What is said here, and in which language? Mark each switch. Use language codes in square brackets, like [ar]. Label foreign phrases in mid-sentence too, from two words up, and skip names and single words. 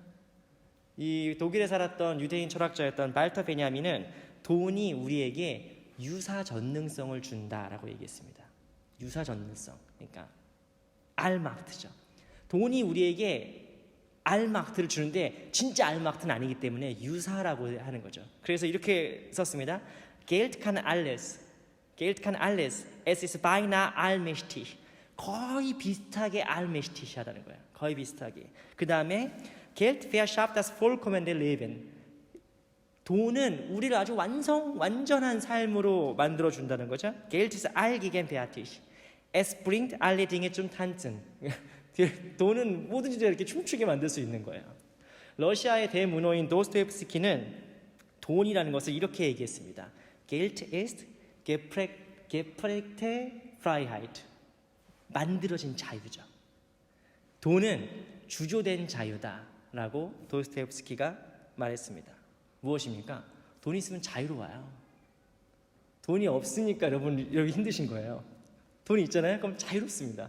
[ko] 이 독일에 살았던 유대인 철학자였던 발터 베냐민은 돈이 우리에게 유사 전능성을 준다라고 얘기했습니다. 유사 전능성. 그러니까 알마크트죠. 돈이 우리에게 알마크트를 주는데 진짜 알마크트는 아니기 때문에 유사라고 하는 거죠. 그래서 이렇게 썼습니다. [de] Geld kann alles. Es ist beinahe allmächtig. [ko] 거의 비슷하게 allmächtig 하다는 거예요. 거의 비슷하게. 그 다음에 [de] Geld verschafft das vollkommene Leben. [ko] 돈은 우리를 아주 완전한 삶으로 만들어준다는 거죠. [de] Geld ist allgegenwärtig. Es bringt alle Dinge zum Tanzen. [ko] 돈은 뭐든지 이렇게 춤추게 만들 수 있는 거예요. 러시아의 대문호인 도스토옙스키는 돈이라는 것을 이렇게 얘기했습니다. [de] Geld ist geprägte Freiheit. [ko] 만들어진 자유죠. 돈은 주조된 자유다라고 도스토옙스키가 말했습니다. 무엇입니까? 돈이 있으면 자유로워요. 돈이 없으니까 여러분 힘드신 거예요. 돈이 있잖아요? 그럼 자유롭습니다.